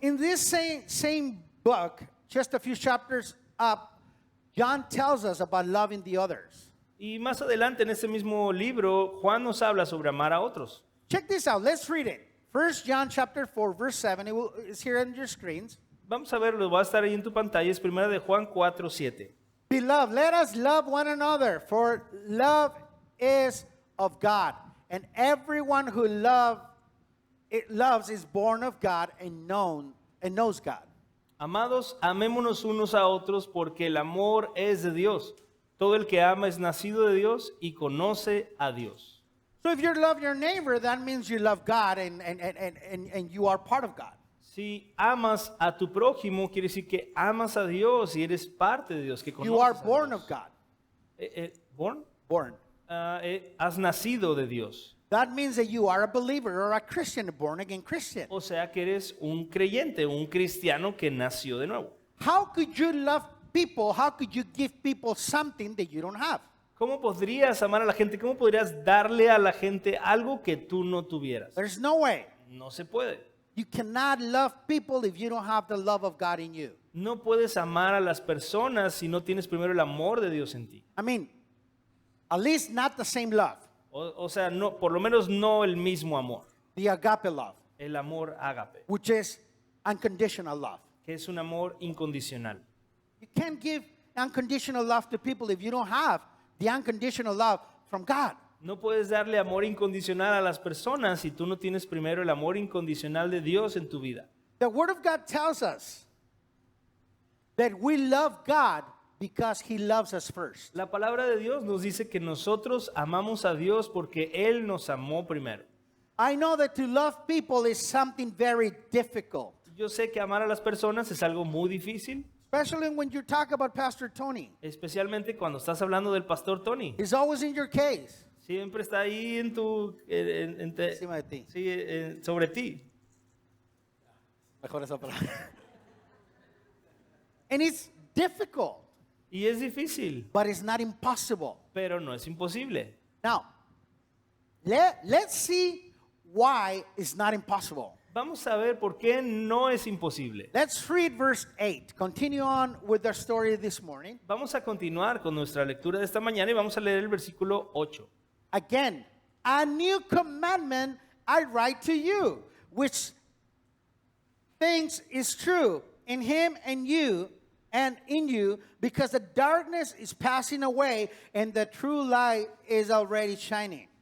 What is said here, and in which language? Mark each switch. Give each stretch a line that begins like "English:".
English: In this same book, just a few chapters up, John tells us about loving the others.
Spanish: Y más adelante en este mismo libro, Juan nos habla sobre amar a otros.
English: Check this out. Let's read it. 1 John chapter 4, verse 7. It's here on your screens.
Spanish: Vamos a verlo, va a estar ahí en tu pantalla, es primera de Juan 4:7.
English: Beloved, let us love one another, for love is of God. And everyone who loves is born of God and knows God.
Spanish: Amados, amémonos unos a otros porque el amor es de Dios. Todo el que ama es nacido de Dios y conoce a Dios.
English: So if you love your neighbor, that means you love God and you are part of God.
Spanish: Si amas a tu prójimo, quiere decir que amas a Dios y eres parte de Dios, que conoces
English: You are a born
Spanish: Dios.
English: of God. ¿Born? Born.
Spanish: Has nacido de Dios.
English: That means that you are a believer or a Christian, a born again Christian.
Spanish: O sea que eres un creyente, un cristiano que nació de nuevo.
English: How could you love people? How could you give people something that you don't have?
Spanish: ¿Cómo podrías amar a la gente? ¿Cómo podrías darle a la gente algo que tú no tuvieras?
English: There's no way.
Spanish: No se puede.
English: You cannot love people if you don't have the love of God in you.
Spanish: No puedes amar a las personas si no tienes primero el amor de Dios en ti.
English: I mean, at least not the same love,
Spanish: O sea, no, por lo menos no el mismo amor.
English: the agape love,
Spanish: El amor ágape,
English: which is unconditional love.
Spanish: que es un amor incondicional.
English: You can't give unconditional love to people if you don't have the unconditional love from God.
Spanish: No puedes darle amor incondicional a las personas si tú no tienes primero el amor incondicional de Dios en tu vida.
English: The Word of God tells us that we love God because He loves us first.
Spanish: La palabra de Dios nos dice que nosotros amamos a Dios porque Él nos amó primero.
English: I know that to love people is something very difficult.
Spanish: Yo sé que amar a las personas es algo muy difícil.
English: Especially when you talk about Pastor Tony.
Spanish: especialmente cuando estás hablando del pastor Tony.
English: He's always in your case.
Spanish: Siempre está ahí en tu, Encima de ti. sí, sobre ti. Mejor esa palabra.
English: And it's difficult,
Spanish: Y es difícil,
English: but it's not impossible.
Spanish: pero no es imposible.
English: Now, let's see why it's not impossible.
Spanish: Vamos a ver por qué no es imposible.
English: Let's read verse 8. Continue on with our story this morning.
Spanish: Vamos a continuar con nuestra lectura de esta mañana y vamos a leer el versículo 8.
English: Again, a new commandment I write to you, which things is true in him and in you, because the darkness is passing away and the true light is already shining.